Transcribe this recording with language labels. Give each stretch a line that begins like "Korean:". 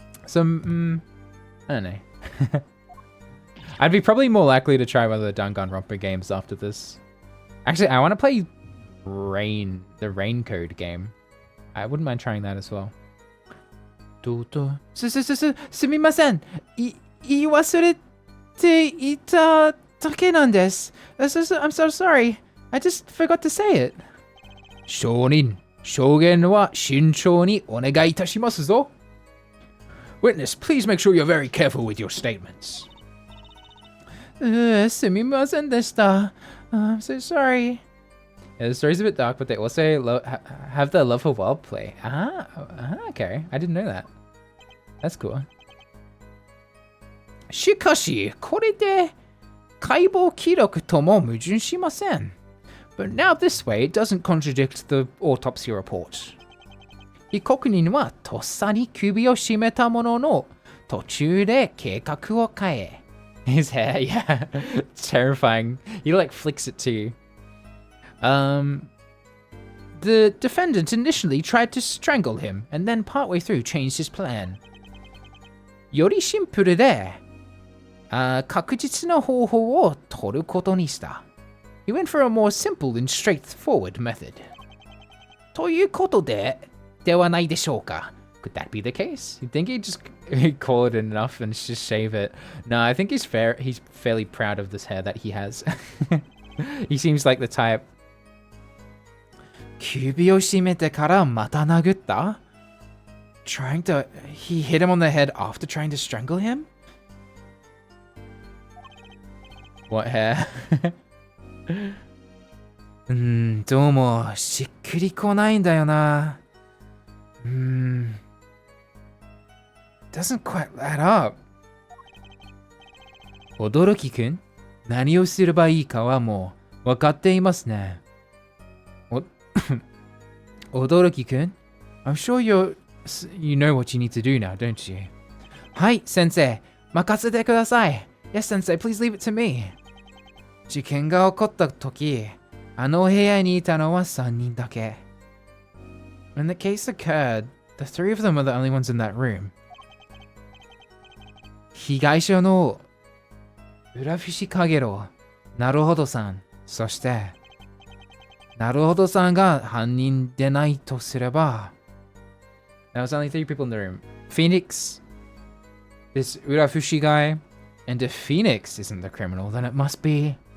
English: some, I don't know. I'd be probably more likely to try one of the Danganronpa games after this. Actually, I want to play the Rain Code game. I wouldn't mind trying that as well.
Japanese: すみません。言い忘れていただけなんです。
English: I'm so sorry. I just forgot to say it.
Japanese: 証人、証言は慎重にお願いいたしますぞ。
English: Witness, please make sure you're very careful with your statements.
Japanese: すみませんでした。
English: I'm so sorry. Yeah, the story's a bit dark, but they also have the love for wild play. Okay. I didn't know that. That's cool.
Japanese: しかし、これで解剖記録とも矛盾しません。
English: But now this way, it doesn't contradict the autopsy report.
Japanese: 被告人はとっさに首を絞めたものの、途中で計画を変え。
English: His hair, yeah. Terrifying. He like flicks it too. The defendant initially tried to strangle him and then partway through changed his plan.
Japanese: よりシンプルで、確実な方法を取ることにした。
English: He went for a more simple and straightforward method.
Japanese: ということではないでしょうか?
English: Could that be the case? You think he'd just call it enough and just shave it? No, I think he's fairly proud of this hair that he has. He seems like the type.
Japanese: 首を絞めてからまた殴った?
English: He hit him on the head after trying to strangle him? What hair?
Japanese: どうもしっくりこないんだよな。
English: Doesn't quite add up.
Japanese: 驚きくん、何をすればいいかはもう分かっていますね。
English: 驚きくん、I'm sure you know what you need to do now, don't you?
Japanese: はい、先生、任せてください。
English: Yes, sensei, please leave it to me.
Japanese: 事件が起こった時、あの部屋にいたのは3人だけ。
English: When the case occurred, the three of them were the only ones in that room.
Japanese: 被害者の浦伏かげろ、なるほどさん、そして、なるほどさんが犯人でないとすれば、
English: There was only 3 people in the room. Phoenix, this Urafushi guy, and if Phoenix isn't the criminal, then it must be...